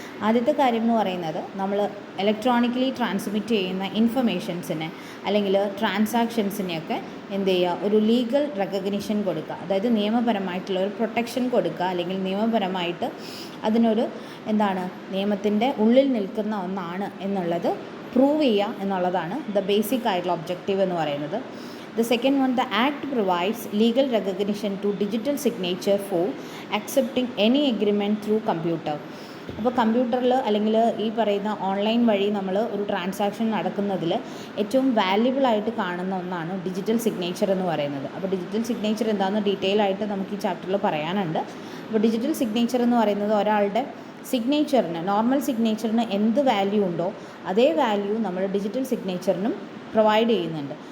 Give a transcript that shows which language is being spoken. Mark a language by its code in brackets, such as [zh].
[ml] ആദ്യത്തെ കാര്യം എന്ന് പറയുന്നത്, നമ്മൾ ഇലക്ട്രോണിക്കലി ട്രാൻസ്മിറ്റ് ചെയ്യുന്ന ഇൻഫർമേഷൻസിനെ അല്ലെങ്കിൽ ട്രാൻസാക്ഷൻസിനെയൊക്കെ ഒരു ലീഗൽ റെക്കഗ്നിഷൻ കൊടുക്കുക. അതായത് നിയമപരമായിട്ടുള്ള ഒരു പ്രൊട്ടക്ഷൻ കൊടുക്കുക, അല്ലെങ്കിൽ നിയമപരമായിട്ട് അതിനൊരു നിയമത്തിൻ്റെ ഉള്ളിൽ നിൽക്കുന്ന ഒന്നാണ് എന്നുള്ളത് പ്രൂവ് ചെയ്യുക എന്നുള്ളതാണ് ദ ബേസിക് ആയിട്ടുള്ള ഒബ്ജക്റ്റീവ് എന്ന് പറയുന്നത്. [en] The second one, the act provides legal recognition to digital signature for accepting any agreement through computer. [ml] അപ്പോൾ കമ്പ്യൂട്ടറിൽ അല്ലെങ്കിൽ ഈ പറയുന്ന ഓൺലൈൻ വഴി നമ്മൾ ഒരു ട്രാൻസാക്ഷൻ നടക്കുന്നതിൽ ഏറ്റവും വാല്യുബിളായിട്ട് കാണുന്ന ഒന്നാണ് ഡിജിറ്റൽ സിഗ്നേച്ചർ എന്ന് പറയുന്നത്. അപ്പോൾ ഡിജിറ്റൽ സിഗ്നേച്ചർ എന്താണെന്ന് ഡീറ്റെയിൽ ആയിട്ട് നമുക്ക് ഈ ചാപ്റ്ററിൽ പറയാനുണ്ട്. അപ്പോൾ ഡിജിറ്റൽ സിഗ്നേച്ചർ എന്ന് പറയുന്നത് ഒരാളുടെ സിഗ്നേച്ചറിന്, നോർമൽ സിഗ്നേച്ചറിന് എന്ത് വാല്യൂ ഉണ്ടോ അതേ വാല്യൂ നമ്മൾ ഡിജിറ്റൽ സിഗ്നേച്ചറിനും പ്രൊവൈഡ് ചെയ്യുന്നുണ്ട്.